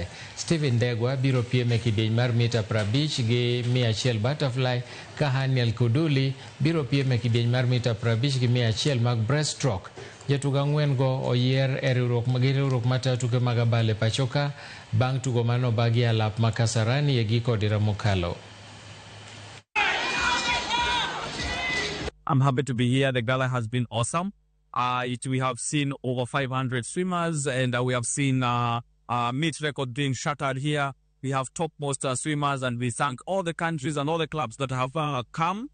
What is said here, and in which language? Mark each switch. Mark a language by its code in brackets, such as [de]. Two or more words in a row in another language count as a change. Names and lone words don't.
[luo] Steven Degwa biro piem e kidieny mar mita 50 gi 100 butterfly ka Haniel Kuduli biro piem e kidieny mar mita 50 gi 100 mag breaststroke. Jotugo 4 go oyier e riwruok matayo tuke mag abal e pachoka bang' tugo manobagi alap ma Kasarani e giko dira mokalo. [en] I'm happy to be here. The gala has been awesome. We have seen over 500 swimmers, and we have seen meet record being shattered here. We have topmost swimmers, and we thank all the countries and all the clubs that have come.